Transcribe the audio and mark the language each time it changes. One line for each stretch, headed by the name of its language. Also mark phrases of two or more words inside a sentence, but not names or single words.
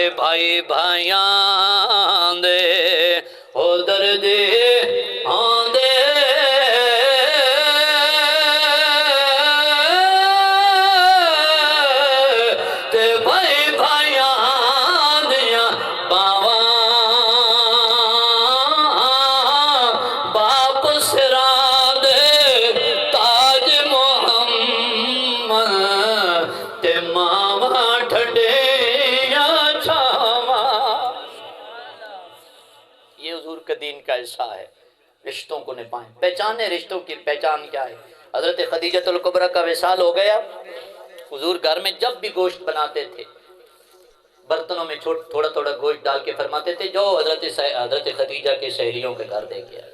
Punjabi: بھائی بھائیاں دے او درد آندے تے بھائی بھائیاں دیاں باواں باپ سرا دے تاج محمد تے ماواں ٹھڈیاں چھاواں۔
Urdu: یہ حضور کے دین کا حصہ ہے، رشتوں کو نبھائیں، پہچانے رشتوں کی پہچان کیا ہے۔ حضرت خدیجۃ الکبریٰ کا وصال ہو گیا، حضور گھر میں جب بھی گوشت بناتے تھے برتنوں میں تھوڑا تھوڑا گوشت ڈال کے فرماتے تھے جو حضرت خدیجہ کے سہیلیوں کے گھر دے کے آئے۔